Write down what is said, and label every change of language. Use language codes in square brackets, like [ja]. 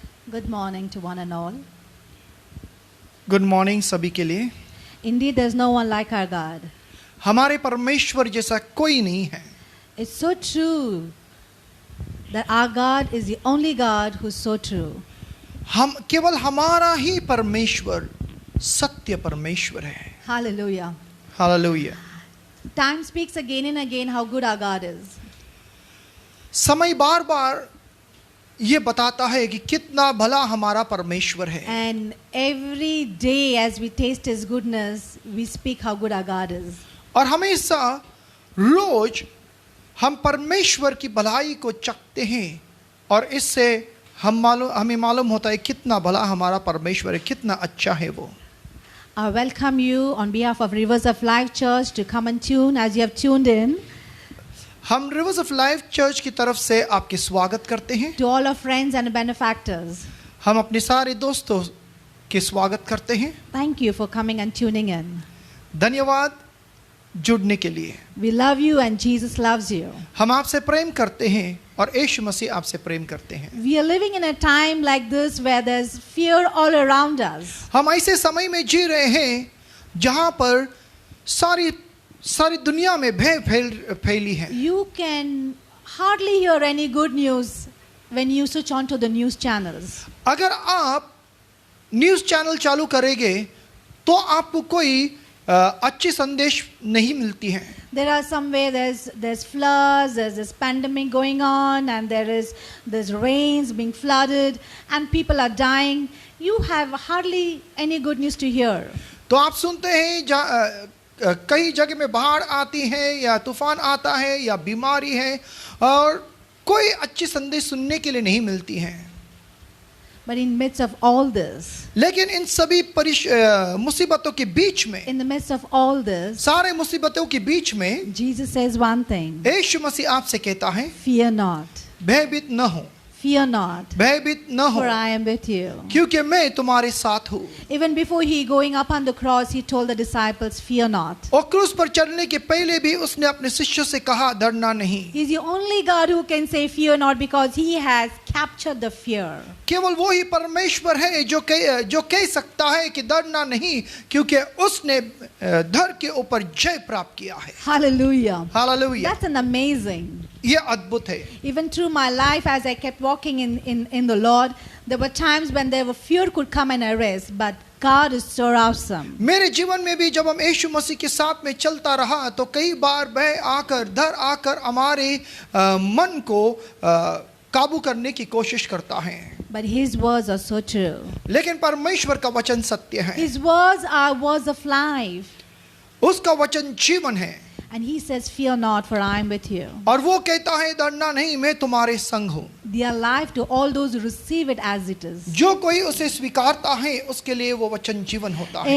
[en] Good morning to one and all. Good morning [hi] सभी के लिए। [en] Indeed, there's no one like our God. [hi] हमारे परमेश्वर जैसा कोई नहीं है। [en] It's so true that our God is the only God who's so true. [hi] हम केवल हमारा ही परमेश्वर सत्य परमेश्वर है। [en] Hallelujah. [hi] Hallelujah. [en] Time speaks again and again how good our God is. [hi] समय बार बार ये बताता है कि कितना भला हमारा परमेश्वर है। [en] And every day as we taste His goodness, we speak how good our God is. [hi] और हमेशा रोज हम परमेश्वर की भलाई को चखते हैं और इससे हमें मालूम होता है कितना भला हमारा परमेश्वर है, कितना अच्छा है वो। [en] I welcome you on behalf of Rivers of Life Church to come and tune as you have tuned in. [hi] हम रिवर्स ऑफ लाइफ चर्च की तरफ से आपके स्वागत करते हैं। [en] To all our friends and benefactors, [hi] हम अपने सारे दोस्तों के स्वागत करते हैं। [en] thank you for coming and tuning in. [hi] धन्यवाद जुड़ने के लिए। [en] We love you and Jesus loves you. [hi] हम आपसे प्रेम करते हैं और यीशु मसीह आपसे प्रेम करते हैं। [en] We are living in a time like this where there's fear all around us. [hi] हम ऐसे समय में जी रहे हैं जहां पर सारी दुनिया में भय फैली है। [en] You can hardly hear any good news when you switch on to the news channels. [hi] अगर आप न्यूज़ चैनल चालू करेंगे तो आपको कोई अच्छी संदेश नहीं मिलती है। [en] There are somewhere there's floods, there's this pandemic going on, and there's rains being flooded, and people are dying. You have hardly any good news to hear. [hi] तो आप सुनते हैं कई जगह में बाढ़ आती है या तूफान आता है या बीमारी है और कोई अच्छी संदेश सुनने के लिए नहीं मिलती है। [en] But in midst of all this, [hi] लेकिन इन सभी मुसीबतों के बीच में, [en] in the midst of all this, [hi] सारे मुसीबतों के बीच में [en] Jesus says one thing: [hi] यीशु मसीह आपसे कहता है, [en] fear not, [hi] भयभीत न हो, [en] fear not, [hi] भयभीत न हो, [en] for I am with you. [hi] क्योंकि मैं तुम्हारे साथ हूँ। [en] Even before he going up on the cross, he told the disciples, fear not. [hi] और क्रूस पर चढ़ने के पहले भी उसने अपने शिष्यों से कहा, डरना नहीं। [en] He's the only God who can say fear not because he has captured the fear. [hi] केवल वो ही परमेश्वर है जो कह सकता है कि डरना नहीं, क्योंकि उसने डर के ऊपर जय प्राप्त किया है। [en] Hallelujah. [hi] Hallelujah. [en] That's an amazing. [hi] ये अद्भुत है। [en] Even through my life, as I kept walking in the Lord, there were times when there were fear could come and arrest, but God is so awesome. [hi] मेरे जीवन में भी जब हम यीशु मसीह के साथ में चलता रहा तो कई बार भय आकर, डर आकर हमारे मन को काबू करने की कोशिश करता है। [en] But His words are so true. [hi] लेकिन परमेश्वर का वचन सत्य है। [en] His words are words of life. [hi] उसका वचन जीवन है। [en] And He says, fear not, for I am with you. [hi] और वो कहता है, डरना नहीं, मैं तुम्हारे संग हूँ। [en] They are life to all those who receive it as it is. [hi] जो कोई उसे स्वीकारता है उसके लिए वो वचन जीवन होता है।